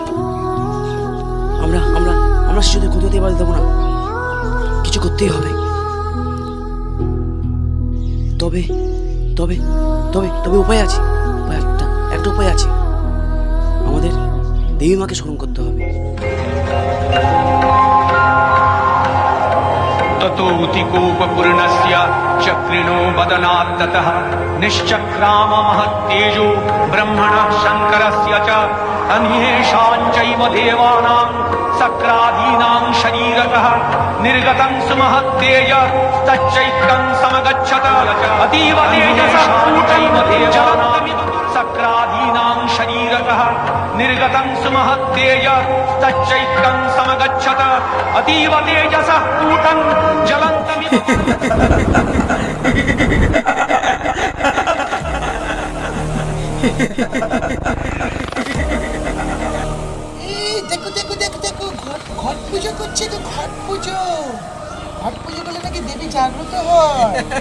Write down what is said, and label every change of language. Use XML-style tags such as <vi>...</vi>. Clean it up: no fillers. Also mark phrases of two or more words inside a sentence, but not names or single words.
<bn>আমরা আমরা আমরা শিশুদের ক্ষতি হতে পারি দেবো না, কিছু করতেই হবে। তবে তবে তবে তবে উপায় আছে, একটা উপায় আছে। আমাদের দেবী মাকে স্মরণ করতে হবে।</bn> <sa>ततोऽतिकोपपूर्णस्य चक्रिणो वदनात्ततः निश्चक्राम महत्तेजो ब्रह्मणः शङ्करस्य च अन्येषां चैव देवानां सक्रादीनां शरीरतः निर्गतं सुमहत्तेज तच्चैत्रं समगच्छत अतीव तेजसः चैव देवानां सक्रादीनां शरीरतः निर्गतं सुमहत्तेज तच्चैत्रं समगच्छत अतीव तेजसः पूतं ज्वलन्तमिव।</sa> <bn>দেখো দেখো দেখো দেখো, ঘট পুজো করছে তো, ঘট পুজো। ঘট পুজো করলে নাকি দেবী জাগ্রত হয়।</bn>